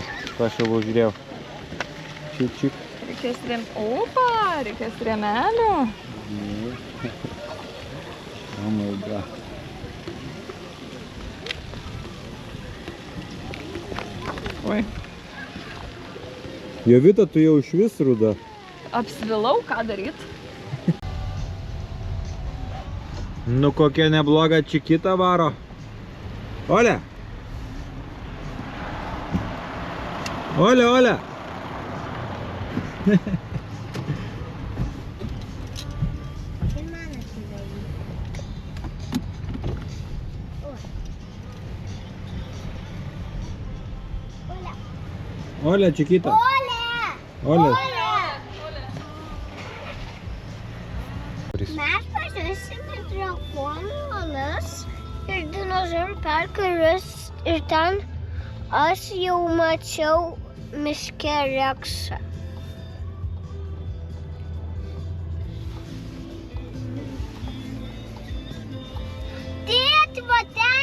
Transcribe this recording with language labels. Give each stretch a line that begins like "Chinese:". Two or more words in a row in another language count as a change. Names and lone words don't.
Lithuanian: Aš jau buvau žiūrėjau. Čik. Reikės reikės rėmelio.
English: Oh my god.
Lithuanian: Oi. Jovita, tu jau iš vis ruda. Apsvilau, ką daryt? Nu kokia nebloga čikita varo. Ole! Ole, ole! Ole, čikita. Ole. Mes pažiūrėsime drakonų olas ir dinozaurų parką ir ten aš jau mačiau miške reksą. Tėti, va ten.